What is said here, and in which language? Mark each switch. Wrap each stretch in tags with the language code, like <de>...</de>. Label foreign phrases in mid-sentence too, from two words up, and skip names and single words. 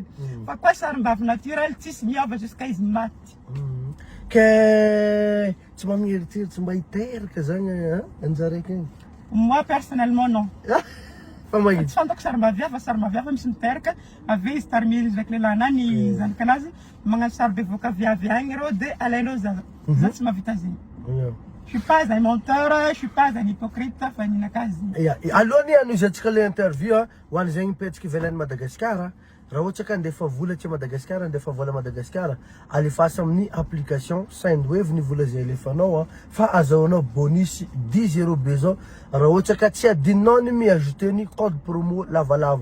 <mg>Fa koa sarim-bavy naturel tsisy miova jusqu'à izy maty. Ke tsy manana eritreritry mba hiteraka zany anjaraiky igny?</mg> <fr>Moi personnellement non.</fr> <mg>Fa magnino? Tsy fantako sarim-bavy hafa, sarim-bavy hafa misy miteraka avy izy tarimiry izy avec lelahanahy zanaka anazy magnano sary bevoaka viavy agny reo de alainao zaza. Za tsy mahavita zegny.</mg> <fr>Je suis pas un menteur, je suis pas un hypocrite,</fr> <mg>fa ninakazy. Alohany anoizatsika</mg> <fr>le interview</fr> <mg>ho an'ny zegny mipetraka ivelan'ny Madagasikara. Raha ohatra ka andefa vola aty Madagasikara, andefa vola Madagasikara, alefasa amin'ny application Sendwave ny vola zay alefanao fa azahoanao bonus 10 € bezao raha ohatra ka tsy adinonao ny miajouter ny</mg> <fr>code promo</fr> <mg>lavalava.</mg>